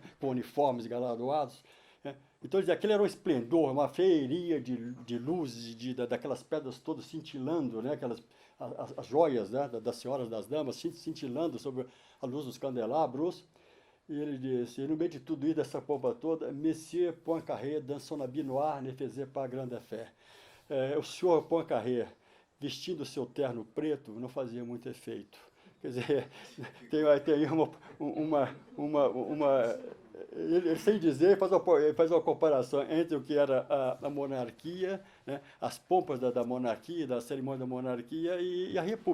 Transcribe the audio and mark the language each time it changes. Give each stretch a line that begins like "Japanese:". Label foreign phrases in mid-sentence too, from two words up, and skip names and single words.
Portuguese: Com uniformes galardoados. Né? Então, aquele era um esplendor, uma feeria de luzes, daquelas pedras todas cintilando, né? As joias, né? Das senhoras, das damas, cintilando sob a luz dos candelabros. E ele disse, no meio de tudo isso, dessa pompa toda,
French: Monsieur Poincaré, dans son habit noir, ne faisait pas grande affaire.
Portuguese: O senhor Poincaré, vestindo seu terno preto, não fazia muito efeito. Quer dizer, tem aí ele, sem dizer, faz uma comparação entre o que era a monarquia, né, as pompas da monarquia, da cerimônia da monarquia e a república.